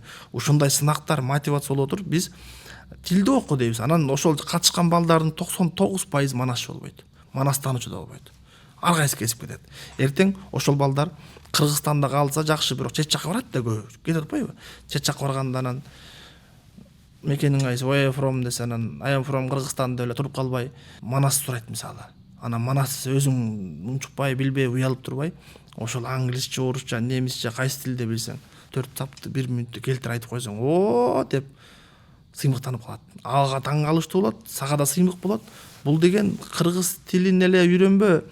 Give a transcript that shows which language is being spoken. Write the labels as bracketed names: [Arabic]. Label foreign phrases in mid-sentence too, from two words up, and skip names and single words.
[Kyrgyz] Ушундай сынактар мотивация болуп отуруп, биз тилди оку дейбиз. Анан ошол катышкан балдардын 99% манасчы болбойт. Манастануучу да болбойт. Ар кайсы кесип кетет. Эртең ошол балдар Кыргызстанда калса жакшы, бирок чет жакка барат да көбү. Кетип атпайбы? Чет жакка барганда анан мекениң кайсы, [English] where from [Kyrgyz] десе, анан [English] I am from [Kyrgyz] Кыргызстан деп эле туруп калбай, Манас сурайт мисалы. Анан Манас өзүң унчукпай, билбей, уялып турбай, ошол англисче, орусча, немисче, кайсы тилде билсең, 4 тапты 1 мүнөттө келтире айтып койсоң, о деп сыймыктанып калат. Ага таң калыштуу болот, сага да сыймык болот. Бул деген кыргыз тилин эле үйрөнбө.